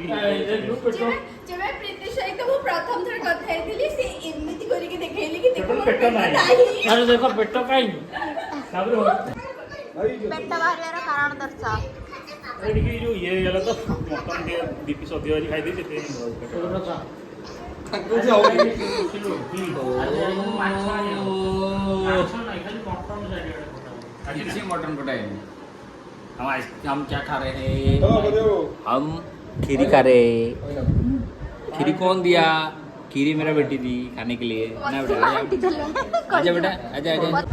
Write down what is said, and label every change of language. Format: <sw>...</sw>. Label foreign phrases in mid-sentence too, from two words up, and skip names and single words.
<or>ଯେବେ ପ୍ରୀତି ସହିତ ମୁଁ ପ୍ରଥମ ଥର କଥା ହେଇଥିଲି ସେ ଏମିତି କରିକି ଦେଖେଇଲି କି ଦେଖ ମୋର ପେଟ ନାହିଁ ଆରେ ଦେଖ ପେଟ କାଇଁ ତାପରେ ପେଟ ବାହାରିବାର କାରଣ ଦର୍ଶାଅ ଏଠିକି ଯୋଉ ଇଏ ହେଇଗଲା ତ ମଟନ ଟିକେ ଦି ପିସ୍ ଅଧିକ କରି ଖାଇ ଦେଇଛି ତାଙ୍କୁ ଯାଉନି</or> <hi>किसी मटन पटाएंगे हम क्या खा रहे हैं हम खीरी खा रहे हैं खीरी कौन दिया खीरी मेरा बेटी दी खाने के लिए ना बेटा आजा बेटा आजा आजा</hi>